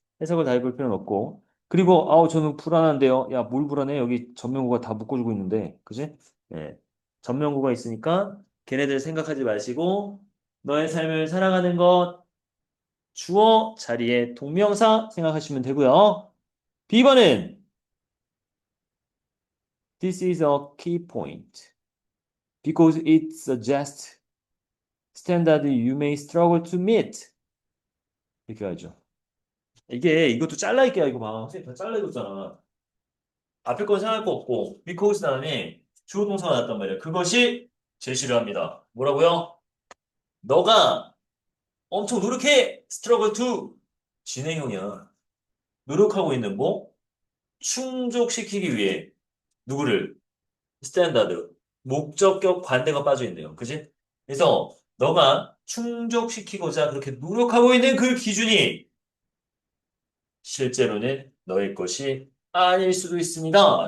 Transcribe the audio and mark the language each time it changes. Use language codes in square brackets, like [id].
[ko] 해석을 다 해볼 필요는 없고. 그리고, 아우, 저는 불안한데요. 야, 뭘 불안해? 여기 전명구가 다 묶어주고 있는데. 그지? 예. 전명구가 있으니까 걔네들 생각하지 마시고, 너의 삶을 살아가는 것, 주어 자리에 동명사 생각하시면 되고요. B번은, [en] This is a key point. Because it suggests standard you may struggle to meet. [ko] 이렇게 하죠. 이것도 잘라있게야, 이거 봐. 선생님 다 잘라줬잖아. 앞에 건 생각할 거 없고 because 다음에 주어 동사가 나왔단 말이야. 그것이 제시를 합니다. 뭐라고요? 너가 엄청 노력해! struggle to 진행형이야. 노력하고 있는 뭐? 충족시키기 위해 누구를? 스탠다드 목적격 관대가 빠져 있네요. 그지? 그래서 너가 충족시키고자 그렇게 노력하고 있는 그 기준이 실제로는 너의 것이 아닐 수도 있습니다.